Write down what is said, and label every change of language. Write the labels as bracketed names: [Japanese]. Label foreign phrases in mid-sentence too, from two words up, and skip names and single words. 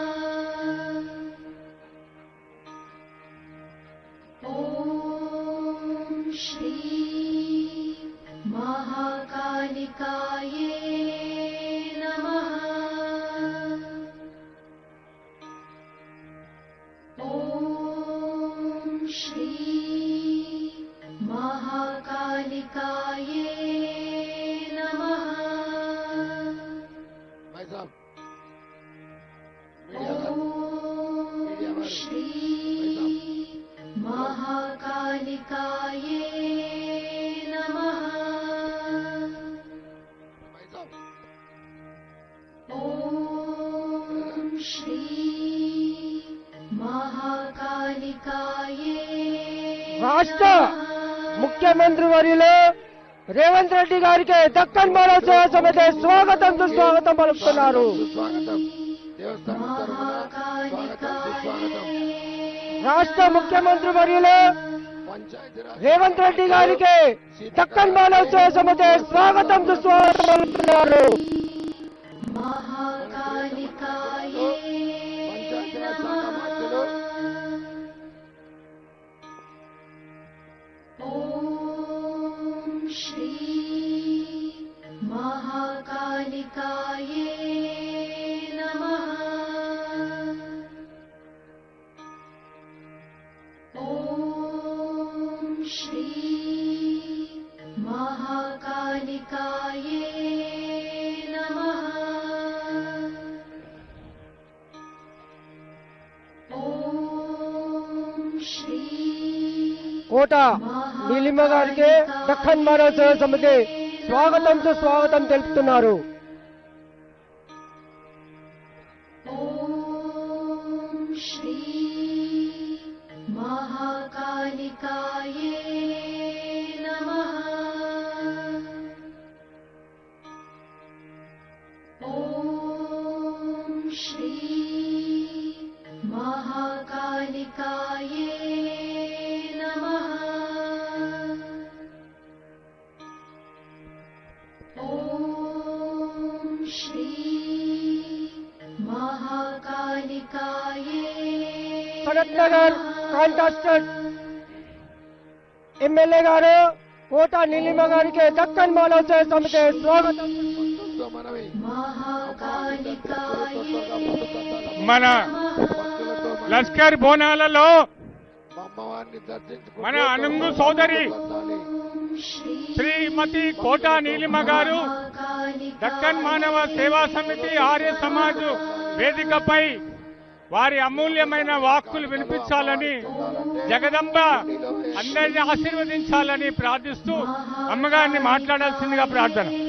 [Sanskrit] ॐ श्री महाकालिकाये नमः। ॐ श्री महाकालिकाये नमः। [Hindi] भाई साहब [Sanskrit] ॐ श्री महाकालिकाये नमः। [Hindi] भाई साहब [Sanskrit] ॐ श्री महाकालिकाये [Telugu] రాష్ట్ర ముఖ్యమంత్రి వర్యులు రేవంత్ రెడ్డి గారికి దక్కన్ బాల సేవా సమితి స్వాగతం సుస్వాగతం పలుకుతున్నారు. సుస్వాగతం. దేవస్థానం తరఫున స్వాగతం సుస్వాగతం. రాష్ట్ర ముఖ్యమంత్రి వర్యులు రేవంత్ రెడ్డి గారికి దక్కన్ మానవోత్సవ సమితి స్వాగతం సుస్వాగతం పలుకుతున్నారు. [Sanskrit] महाकालिकाये ॐ श्री महाकालिकाये नमः। ॐ श्री महाकालिकाये नमः। ॐ श्री [Telugu] కోట నీలిమ గారికి దక్కన్ మానవోత్సవ సమితి స్వాగతం సుస్వాగతం తెలుపుతున్నారు. [Sanskrit] ॐ श्री महाकालिकाये नमः। ॐ श्री महाकालिकाये नमः। ॐ श्री महाकालिकाये [Telugu] భరత్ నగర్ కాంటాస్టెడ్ ఎమ్మెల్యే గారు కోట నీలిమ గారికి దక్కన్ మానవోత్సవ సమితి స్వాగతం. మన లష్కర్ బోనాలలో మన అనుంగు సోదరి శ్రీమతి కోట నీలిమ గారు దక్కన్ మానవ సేవా సమితి ఆర్య సమాజ్ వేదికపై వారి అమూల్యమైన వాక్కులు వినిపించాలని జగదంబ అందరినీ ఆశీర్వదించాలని ప్రార్థిస్తూ అమ్మగారిని మాట్లాడాల్సిందిగా ప్రార్థన.